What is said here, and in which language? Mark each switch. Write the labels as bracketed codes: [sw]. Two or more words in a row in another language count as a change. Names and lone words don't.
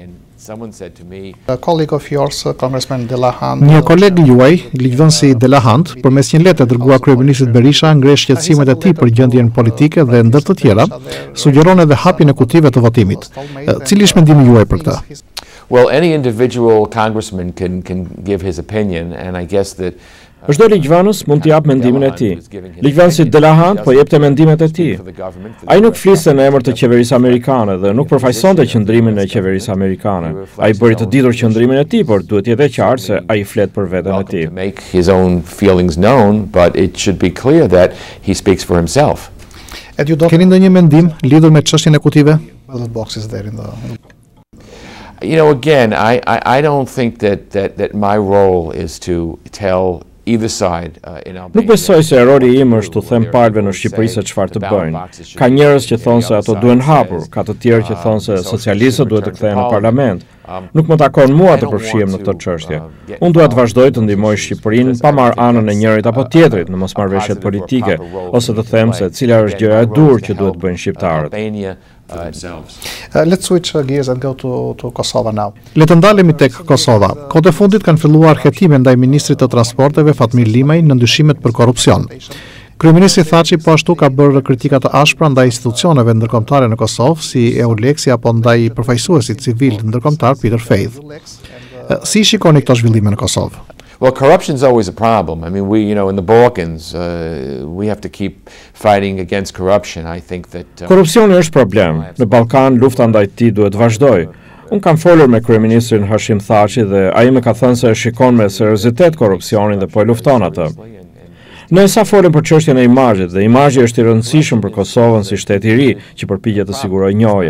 [sq] Një koleg juaj, ligjvënësi Delahant, përmes një letre dërguar kryeministit Berisha, ngresh shqetësimet e tij për gjendjen politike dhe ndër të tjera, sugjeron edhe hapjen e kutive të votimit. Cili është mendimi juaj për këtë? [en] Well, any individual congressman can give his opinion, and I guess that [sq] Çdo ligjvënës mund të jap mendimin e tij. Ligjvënësi Delahant po jepte mendimet e tij. Ai nuk fliste në emër të qeverisë amerikane dhe nuk përfaqësonte qëndrimin e qeverisë amerikane. Ai bëri të ditur qëndrimin e tij, por duhet jetë qartë se ai flet për veten e tij. [en] Make his own feelings known, but it should be clear that he speaks for himself. [sq] Keni ndonjë mendim lidhur me çështjen e kutive? [en] You know, again, I don't think that my role is to tell either side in Albania. [sq] Nuk besoj se roli im është të them palëve në Shqipëri se çfarë të bëjnë. Ka njerëz që thonë se ato duhen hapur, ka të tjerë që thonë se socialistët duhet të kthehen në parlament. Nuk më takon mua të përfshihem në këtë çështje. Unë dua të vazhdoj të ndihmoj Shqipërinë pa marrë anën e njërit apo tjetrit në mosmarrëveshjet politike, ose të them se cila është gjëja e dur që duhet bëjnë shqiptarët. [en] Let's switch gears and go to Kosova now. [sq] Le të ndalemi tek Kosova. Kohët e fundit kanë filluar hetime ndaj ministrit të transporteve Fatmir Limaj në ndyshimet për korrupsion. Kryeministri Thaçi po ashtu ka bërë kritika të ashpra ndaj institucioneve ndërkombëtare në Kosovë, si EULEX-i apo ndaj përfaqësuesit civil ndërkombëtar Peter Faith. Si shikoni këto zhvillime në Kosovë? [en] Well, corruption is always a problem. I mean, in the Balkans, we have to keep fighting against corruption. I think that [sq] korrupsioni është problem. Në Ballkan lufta ndaj tij duhet vazhdoj. Unë kam folur me kryeministrin Hashim Thaçi dhe ai më ka thënë se shikon me seriozitet korrupsionin dhe po e lufton atë. Ne sa folëm për çështjen e imazhit dhe imazhi është i rëndësishëm për Kosovën si shtet i ri që përpiqet të sigurojë njohje.